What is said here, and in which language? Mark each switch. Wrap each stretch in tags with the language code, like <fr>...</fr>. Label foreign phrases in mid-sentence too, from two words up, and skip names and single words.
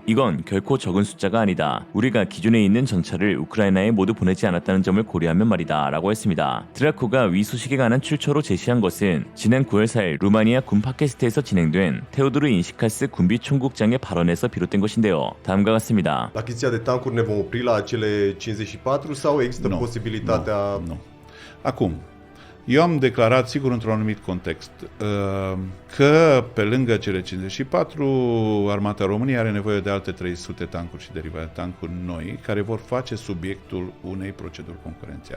<ko>이건 결코 적은 숫자가 아니다. 우리가 기존에 있는 전차를 우크라이나에 모두 보내지 않았다는 점을 고려하면 말이다 라고 했습니다. 드라코가 위 소식에 관한 출처로 제시한 것은 지난 9월 4일 루마니아 군 팟캐스트에서 진행된 테오도르 인시카스 군비 총국장의 발언에서 비롯된 것인데요. 다음과 같습니다.</ko> <ro>La achiziția de tancuri ne vom opri la acele 54 sau există Nu, posibilitatea... nu. Acum, eu am declarat, sigur, într-un anumit context, că pe lângă cele 54, Armata României are nevoie de alte 300 tancuri și derivate tancuri noi, care vor face subiectul unei proceduri concurențiale.</ro>